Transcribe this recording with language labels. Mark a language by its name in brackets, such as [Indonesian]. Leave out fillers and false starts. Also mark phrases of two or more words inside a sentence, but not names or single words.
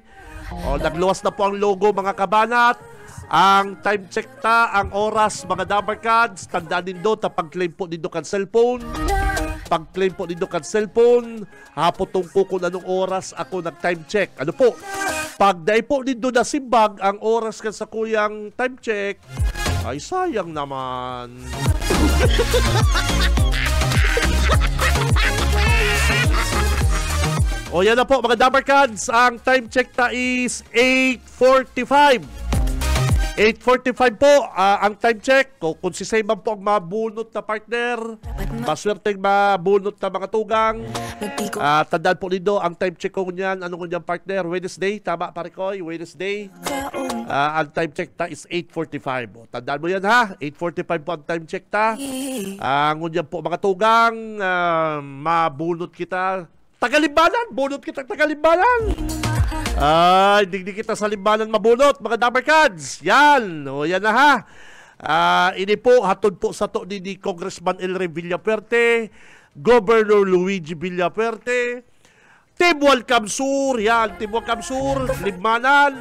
[Bikol] Nagluwas na po ang logo mga kabanat. Ang [English] time check [Bikol] ang oras mga Dabarkads. Tandaan nindo, pag-claim po nindo kan cellphone. Pag-claim po nindo kan cellphone, hapotong ko kung anong oras ako nag- [English] time check. [Bikol] Ano po? Pag dahil po nindo na simbag ang oras kan sa kuyang [English] time check, [Filipino] ay sayang naman. Yan na po mga Dabarkads. [English] Ang time check is 8:45. [Bikol] 8:45 po ang [English] time check. [Filipino] Kung si Sayman po ang mabunot na partner, maswerteng mabunot na mga tugang. [Bikol] Tandaan po nindo ang [English] time check [Bikol] ko niyan. Ano niyan partner? Wednesday, tama pare ko? Wednesday. Ang [English] time check is [Bikol] 8:45. Tandaan mo yan ha. 8:45 po ang [English] time check [Bikol] ang niyan po mga tugang, mabunot kita. Tagalimbanan, bunot kita Tagalimbanan. Hindi kita sa limbanan mabunot, mga Dabarkads. [Filipino] Yan, yan na ha. [Bikol] Ini po, hatod po sa to ni Congressman Ilre Villaperte, Governor Luigi Villaperte, Team Welcome Sur, yan, Team Welcome Sur, Limbanan.